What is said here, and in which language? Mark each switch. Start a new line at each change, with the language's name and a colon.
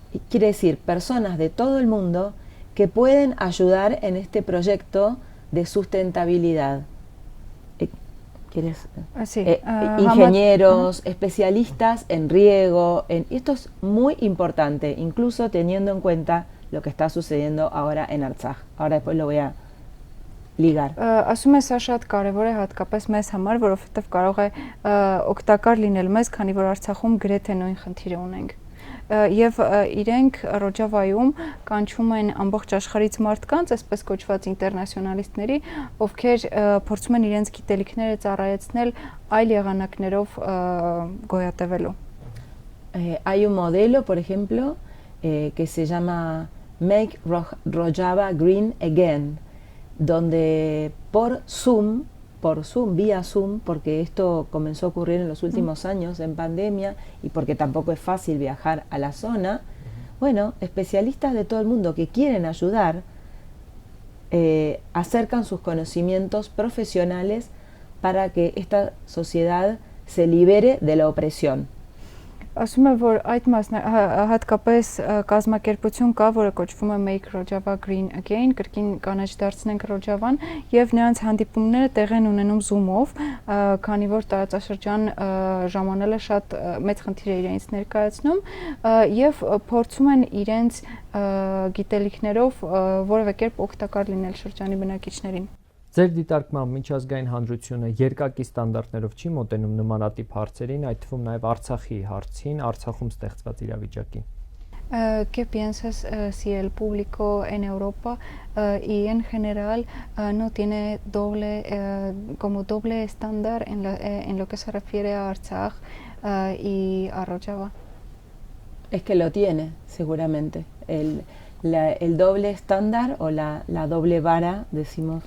Spanish: Quiere decir, personas de todo el mundo que pueden ayudar en este proyecto de sustentabilidad. ¿Quieres? Sí. Ingenieros, especialistas en riego, y esto es muy importante, incluso teniendo en cuenta lo que está sucediendo ahora en Artsakh. Ahora después lo voy a ligar.
Armenian: Ասում է, սա շատ կարևոր է հատկապես մեզ համար, որովհետև կարող է օգտակար լինել մեզ, քանի որ Արցախում գրեթե նույն խնդիրը ունենք։ Եվ իրենք Ռոջավայում կանչում են ամբողջ աշխարհից մարդկանց, այսպես կոչված ինտերնացիոնալիստների, ովքեր փորձում են իրենց գիտելիքները ծառայեցնել այլ եղանակներով գոյատևելու։
Spanish: Hay un modelo, por ejemplo, que se llama Make Rojava Green Again, donde por Zoom, vía Zoom, porque esto comenzó a ocurrir en los últimos años en pandemia y porque tampoco es fácil viajar a la zona, bueno, especialistas de todo el mundo que quieren ayudar acercan sus conocimientos profesionales para que esta sociedad se libere de la opresión.
Armenian: Ասում է, որ այդ հատկապես կազմակերպություն կա, որը կոչվում է Make Rojava Green Again, կրկին կանաչ դարձնենք Ռոջավան, եւ նրանց հանդիպումները տեղ են ունենում Zoom-ով, քանի որ տարածաշրջան ժամանելը շատ մեծ խնդիր է իրենց ներկայացնում, եւ փորձում են իրենց գիտելիքներով որևէ կերպ օգտակար լինել շրջանի բնակիչներին։ Ձեր դիտարկմամբ միջազգային հանրությունը երկակի ստանդարտներով չի մոտենում նմանատիպ հարցերին, այդ թվում նաև Արցախի հարցին, Արցախում ստեղծված իրավիճակին։
Spanish: ¿Qué piensas si el público en Europa y en general no tiene como doble estándar en lo que se refiere a Artsakh y a Rojava? Es que lo tiene, seguramente. El doble estándar o la doble vara, decimos.